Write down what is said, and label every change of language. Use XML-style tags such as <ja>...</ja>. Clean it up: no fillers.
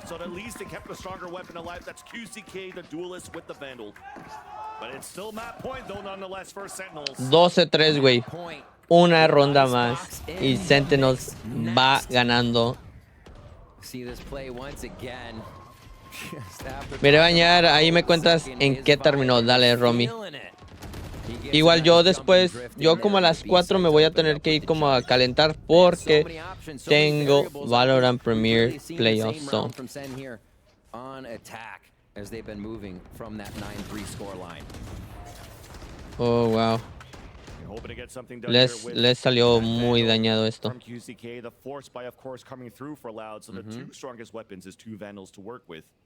<en>So at least they kept a stronger weapon alive. That's QCK, the duelist with the Vandal. But it's still map point though, nonetheless, for Sentinels.</en> <es>12-3, güey.</es> <en>Point.</en> <es>Una ronda más. Y Sentinels va ganando.</es> <en>See this play once again. Just after-</en> <es>Miré bañar, ahí me cuentas en qué terminó. Dale, Romy. Igual yo después, yo como a las 4 me voy a tener que ir como a calentar porque tengo Valorant Premier Playoff Zone.</es> <en>From SEN here on attack as they've been moving from that 9-3 score line. Oh, wow. Hoping to get something done here with</en> <es>Les salió muy</es> <en>Vandal</en> <es>dañado esto.</es> <en>from QCK. The force by, of course, coming through for Loud. So the two strongest weapons is 2 Vandals to work with.</en>